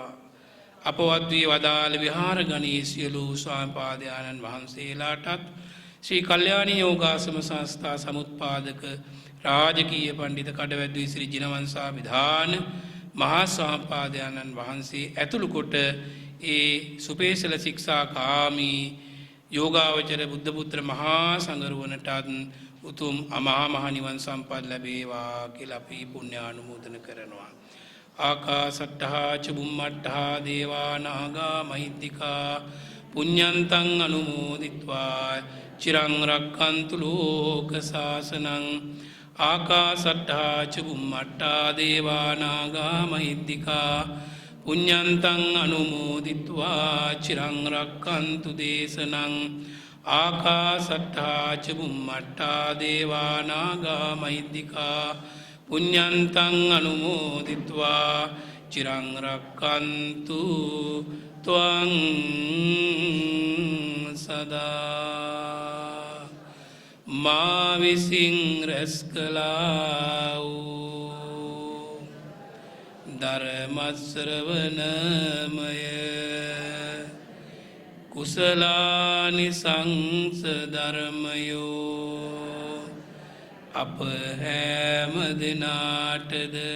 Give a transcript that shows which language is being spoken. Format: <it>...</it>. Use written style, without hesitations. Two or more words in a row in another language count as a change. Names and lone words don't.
<si>අපවත් වී වදාළ විහාර ගණී සියලු ස්වාමිපාදයන්න් වහන්සේලාටත් ශ්‍රී කල්යාණී යෝගාසම සංස්ථා සමුත්පාදක රාජකීය පණ්ඩිත කඩවැද්දුයි ශ්‍රී ජිනවංශා විධාන මහා ස්වාමිපාදයන්න් වහන්සේ ඇතුළු කොට ඒ සුපේසල ශික්ෂාකාමී යෝගාවචර බුද්ධ පුත්‍ර මහා සංඝරුවනටත් උතුම් අමහා මහ නිවන් සම්පත් ලැබේවා කියලා අපි පුණ්‍යානුමෝදන කරනවා.</si> <pi>ආකාසට්ඨා ච බුම්මට්ඨා දේවා නාග මහිද්దికා පුඤ්ඤන්තං අනුමෝදිත්වා චිරං රක්ඛන්තු ලෝක සාසනං. ආකාසට්ඨා ච බුම්මට්ඨා දේවා නාග මහිද්దికා පුඤ්ඤන්තං අනුමෝදිත්වා චිරං රක්ඛන්තු දේශනං. ආකාසට්ඨා ච බුම්මට්ඨා දේවා නාග මහිද්దికා පුඤ්ඤන්තං අනුමෝදිත්වා චිරං රක්ඛන්තු ත්වං සදා.</pi> <si>මා විසින් රැස් කළා වූ ධර්ම ශ්‍රවණමය කුසලානිසංස ධර්මයෝ අප හැම දිනාටද</si>